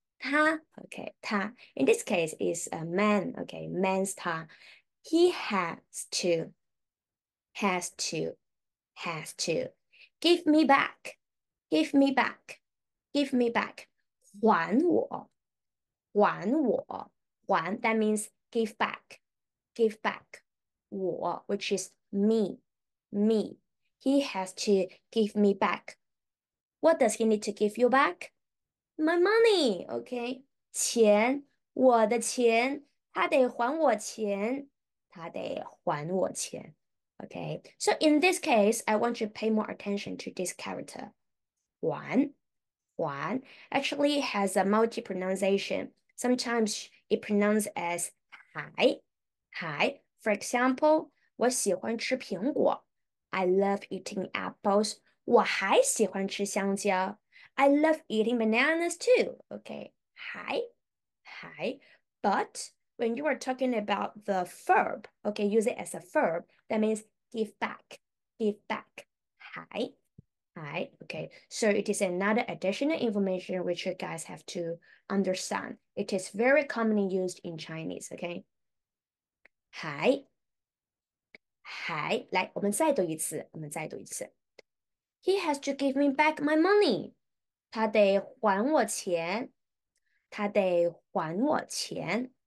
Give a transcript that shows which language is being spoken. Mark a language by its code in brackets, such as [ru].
[en] okay, 他 in this case is a man, okay, man's 他 he has to has to give me back, give me back, give me back, [zh] 还我，还我，还 [en] that means give back, give back 我 which is me, me. He has to give me back. What does he need to give you back? My money, okay? [zh] 钱，我的钱，他得还我钱，他得还我钱。 [en] Okay, so in this case, I want you to pay more attention to this character. 还 actually has a multi-pronunciation. Sometimes it pronounced as 还. [zh] For example, 我喜欢吃苹果. [en] I love eating apples. [zh] 我还喜欢吃香蕉. [en] I love eating bananas too. Okay, 还. But when you are talking about the verb, okay, use it as a verb. That means give back, give back. [zh] 还. [en] Okay, so it is another additional information which you guys have to understand. It is very commonly used in Chinese. [zh] Okay, 还，来，我们再读一次，我们再读一次。 [en] He has to give me back my money. [zh] 他得还我钱，他得还我钱。